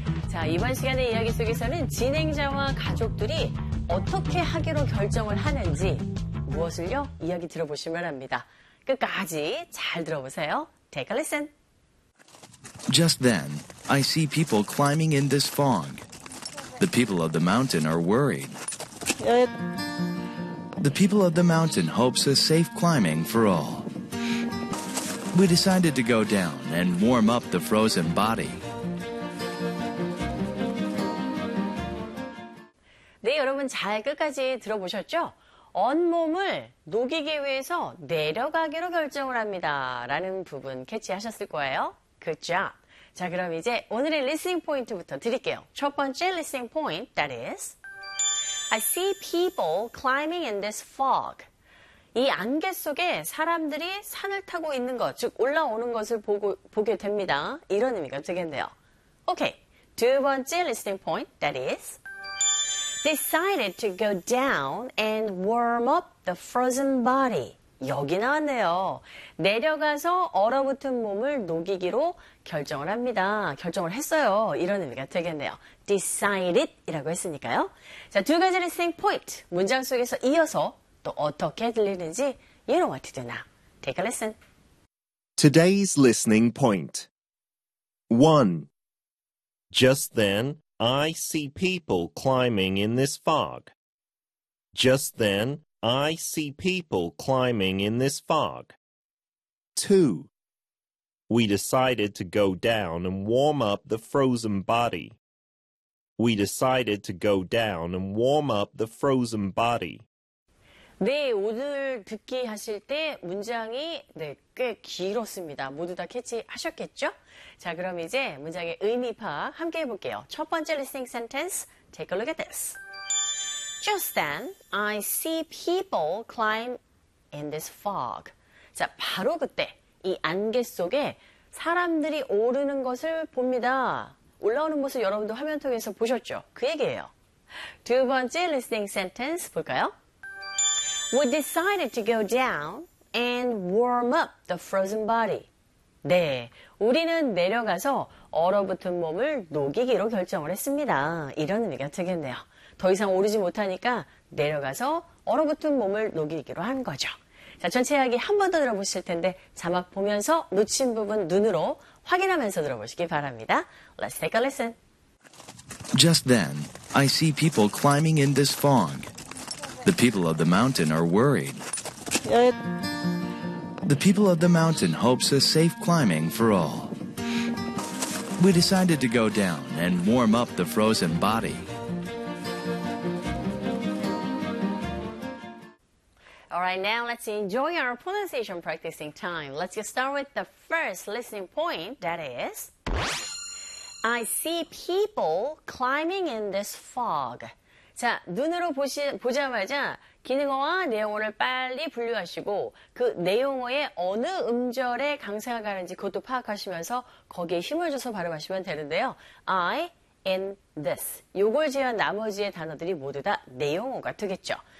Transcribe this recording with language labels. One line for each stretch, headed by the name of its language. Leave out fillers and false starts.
Korean: 자, 이번 시간의 이야기 속에서는 진행자와 가족들이 어떻게 하기로 결정을 하는지 무엇을요? 이야기 들어보시면 합니다. 끝까지 잘 들어보세요.
English: Take a listen! Just then, I see people climbing in this fog. The people of the mountain are worried. The people of the mountain hopes a safe climbing for all. We decided to go down and warm up the frozen body.
Korean: 네, 여러분 잘 끝까지 들어보셨죠? 온몸을 녹이기 위해서 내려가기로 결정을 합니다. 라는 부분 캐치하셨을 거예요.
English: Good job.
Korean: 자, 그럼 이제 오늘의 리스닝 포인트부터 드릴게요. 첫 번째 리스닝 포인트,
English: that is, I see people climbing in this fog.
Korean: 이 안개 속에 사람들이 산을 타고 있는 것, 즉 올라오는 것을 보게 됩니다. 이런 의미가 되겠네요.
English: Okay,
Korean: 두 번째
English: listening point, that is, decided to go down and warm up the frozen body.
Korean: 여기 나왔네요. 내려가서 얼어붙은 몸을 녹이기로 결정을 합니다. 결정을 했어요. 이런 의미가 되겠네요. Decided 이라고 했으니까요. 자, 두 가지
English: listening point.
Korean: 문장 속에서 이어서 또 어떻게 들리는지
English: You know what to do now. Take a listen. Today's listening point. 1. Just then, I see people climbing in this fog. Just then, I see people climbing in this fog. 2. We decided to go down and warm up the frozen body. We decided to go down and warm up the frozen body.
Korean: 네, 오늘 듣기 하실 때 문장이 네, 꽤 길었습니다. 모두 다 캐치하셨겠죠? 자, 그럼 이제 문장의 의미 파악 함께 해볼게요.
English: 첫 번째 listening sentence, take a look at this. Just then, I see people climb in this fog.
Korean: 자, 바로 그때 이 안개 속에 사람들이 오르는 것을 봅니다. 올라오는 것을 여러분도 화면 통해서 보셨죠? 그 얘기예요. 두 번째
English: listening sentence
Korean: 볼까요?
English: We decided to go down and warm up the frozen body.
Korean: 네, 우리는 내려가서 얼어붙은 몸을 녹이기로 결정을 했습니다. 이런 의미가 되겠네요. 더 이상 오르지 못하니까 내려가서 얼어붙은 몸을 녹이기로 한 거죠. 자, 전체 이야기 한 번 더 들어보실 텐데 자막 보면서 놓친 부분 눈으로 확인하면서 들어보시기 바랍니다.
English: Let's take a listen. Just then, I see people climbing in this fog. The people of the mountain are worried. The people of the mountain hopes a safe climbing for all. We decided to go down and warm up the frozen body. Alright, now let's enjoy our pronunciation practicing time. Let's get started with the first listening point, that is, I see people climbing in this fog.
Korean: 자, 눈으로 보자마자 기능어와 내용어를 빨리 분류하시고 그 내용어의 어느 음절에 강세가 가는지 그것도 파악하시면서 거기에 힘을 줘서 발음하시면 되는데요.
English: I in this.
Korean: 요걸 제외한 나머지의 단어들이 모두 다 내용어가 되겠죠.